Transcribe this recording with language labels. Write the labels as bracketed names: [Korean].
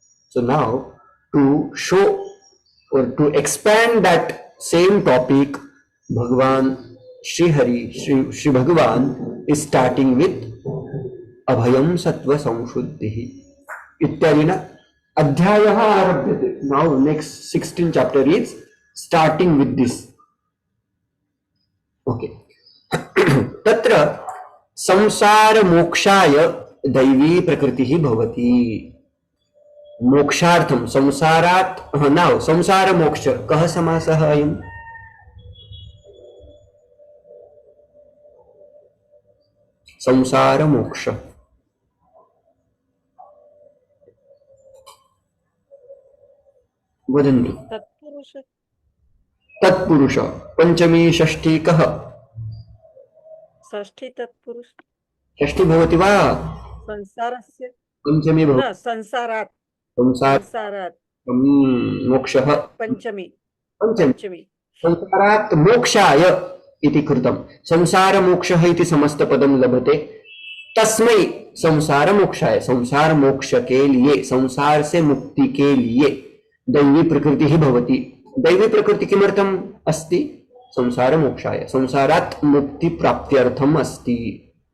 [English] So now to show or to expand that same topic, Bhagavan Shri Hari, Shri Bhagavan is starting with [Sanskrit] Abhayam Sattva Samshuddhi Ityadina Adhyayah Arabhyate. [English] Now next 16th chapter is starting with this. Okay. Tatra samsara mokshaya [Sanskrit] दैवी प्रकृति भवति. मोक्षार्थम संसारात्, [English] now [Sanskrit] संसार मोक्ष कः समासः अयम्? संसार मोक्ष वदन्ति। तत्पुरुष पंचमी षष्ठी कः? षष्ठी तत्पुरुष। षष्ठी भवति वा? संसारस्य पंचमी भवति। न, संसारात्। संसारात् मोक्षः पंचमी। संसारात् मोक्षाय इति कृतं। संसार मोक्षः इति समस्तपदं लभते, तस्मै संसार मोक्षाय, [Hindi] संसार मोक्ष के लिए, [Sanskrit] संसार से मुक्ति के लिए दैवी प्रकृति ही भवति। दैवी प्रकृति किमर्थम् अस्ति? संसार मोक्षाय, संसारात् मुक्ति प्राप्त्यर्थम् अस्ति।